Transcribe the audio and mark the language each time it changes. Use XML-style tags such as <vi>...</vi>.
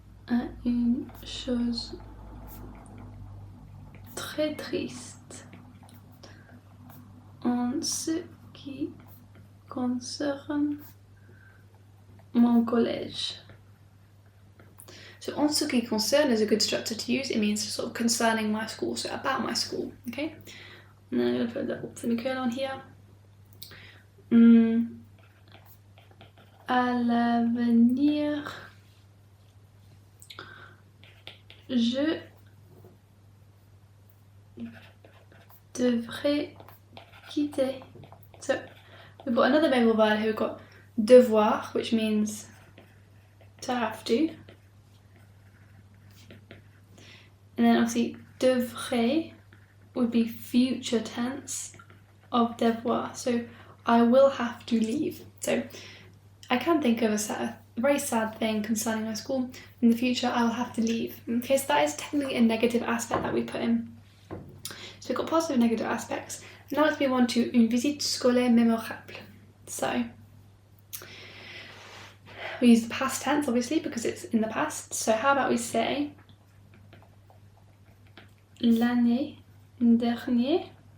<fr>À une chose très triste en ce qui concerne mon collège.</fr> <en>So en ce qui concerne is a good structure to use. It means sort of concerning my school, so about my school, okay? And then I'm going to put a little semicolon on here.</en> <fr>À l'avenir, je devrais quitter.</fr> <en>So we've got another modal verb here. We've got devoir, which means to have to. And then obviously devrait would be future tense of devoir. So I will have to leave. So I can think of a very sad thing concerning my school. In the future, I will have to leave. Okay, so that is technically a negative aspect that we put in. So we've got positive and negative aspects. Now let's move on to</en> <fr>une visite scolaire mémorable.</fr> <en>So we use the past tense, obviously, because it's in the past. So how about we say</en> <fr>l'année dernière.</fr>